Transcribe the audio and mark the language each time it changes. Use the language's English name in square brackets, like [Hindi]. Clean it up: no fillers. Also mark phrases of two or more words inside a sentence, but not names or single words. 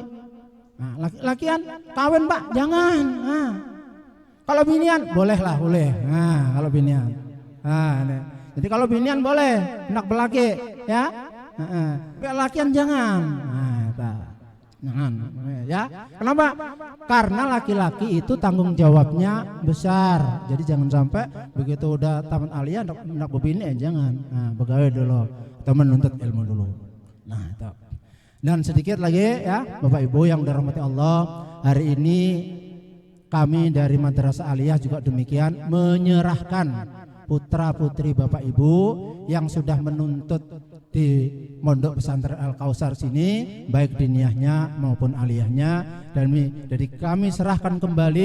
[Banjar] Nah, lakian kawin Pak, jangan. Nah, kalau binian bolehlah, boleh. Nah, kalau binian. Nah, ini. Jadi kalau binian boleh, hendak belaki, ya. Lakian jangan. Nah, jangan, ya. [Indonesian] Kenapa? Karena laki-laki itu tanggung jawabnya besar. Jadi jangan sampai begitu udah tamat aliyah hendak berbini, jangan. Nah, begawe dulu, atau menuntut ilmu dulu. Nah, itu. Dan sedikit lagi ya, Bapak Ibu yang dirahmati Allah, hari ini kami dari Madrasah Aliyah juga demikian menyerahkan putra putri Bapak Ibu yang sudah menuntut di Pondok Pesantren Al-Kausar sini, baik diniyahnya maupun aliyahnya, dan jadi kami serahkan kembali.